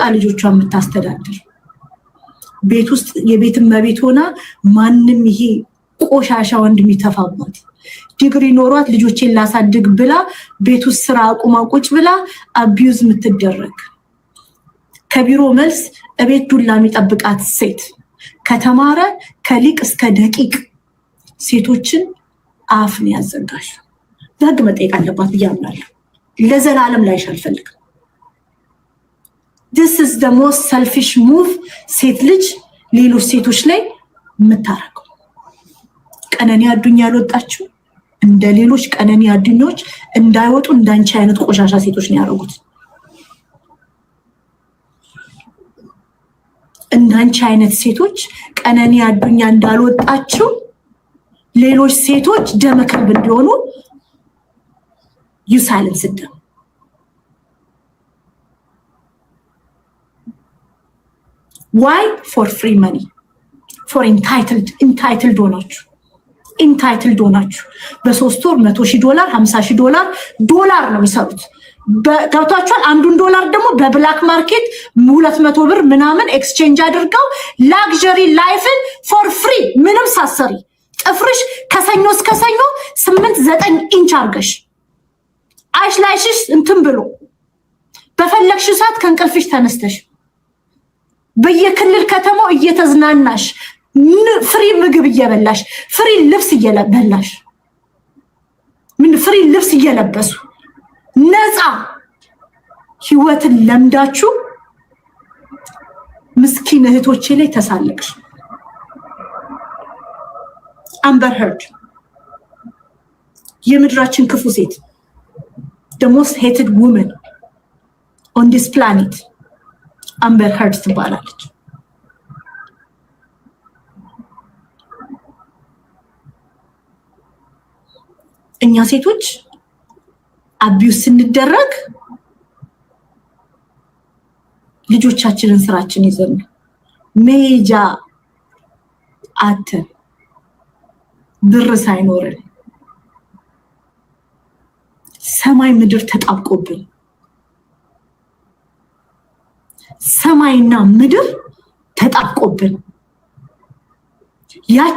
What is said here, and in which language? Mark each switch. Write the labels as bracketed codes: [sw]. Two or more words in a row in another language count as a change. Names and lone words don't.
[am] ልጆቿን የምታስተዳድር ቤት ውስጥ የቤት እመቤት ሆና ማንንም ይሄ ቆሻሻ ወንድ የሚተፋባት ዲግሪ ኖሯት ልጆቼን ላሳድግ ብላ ቤት ውስጥ ስራ አቁማ ቁጭ ብላ አቢዩዝ የምትደረግ ከቢሮ መልስ እቤት ዱላ የሚጠብቃት ሴት ከተማረ ከሊቅ እስከ ደቂቅ ሴቶችን አፍን ያዘጋሽ በህግ መጠየቅ አለባት ብዬ አምናለሁ። ለዘላለም ላይሽ አልፈልግም። [en] this is the most selfish move [am] ሴት ልጅ ሌሎች ሴቶች ላይ የምታረገው። ቀነኒ አዱኛ ያልወጣችው እንደ ሌሎች ቀነኒ አዱኞች እንዳይወጡ እንዳንቺ አይነት ቆሻሻ ሴቶች ነው ያደረጉት። እንዳንቺ አይነት ሴቶች ቀነኒ አዱኛ እንዳልወጣችው ሌሎች ሴቶች ደመከብ እንዲሆኑ [en] you silence them. Why? For free money. For entitled [am] ሆናችሁ በ3 ወር $100,000 $50,000 ነው የሚሰሩት። ገብቷችኋል? አንዱን ዶላር ደግሞ በብላክ ማርኬት 200 ብር ምናምን ኤክስቼንጅ አድርገው ላግዠሪ ላይፍን [en] for free [am] ምንም ሳሰሪ ጥፍርሽ ከሰኞ እስከ ሰኞ 8-9 ኢንች አርገሽ አይሽላይሽስ እንትን ብሎ በፈለግሽ ሰዓት ከንቅልፍሽ ተነስተሽ በየክልል ከተማው እየተዝናናሽ ፍሪ ምግብ እየበላሽ ፍሪ ልብስ እየለበላሽ ፍሪ ልብስ እየለበሱ ነፃ ህይወትን ለምዳችሁ ምስኪን እህቶቼ ላይ ተሳለቅሽ። አምበር ሄርድ የምድራችን ክፉ ሴት [en] the most hated woman on this planet [am] Amber Heard ትባላለች። እኛ ሴቶች አቢዩስ ስንደረግ ልጆቻችንን ስራችን ይዘን ሜጃ አተን ብር ሳይኖርን ሰማይ ምድር ተጣብቆብን ሰማይና ምድር ተጣብቆብን ያቺ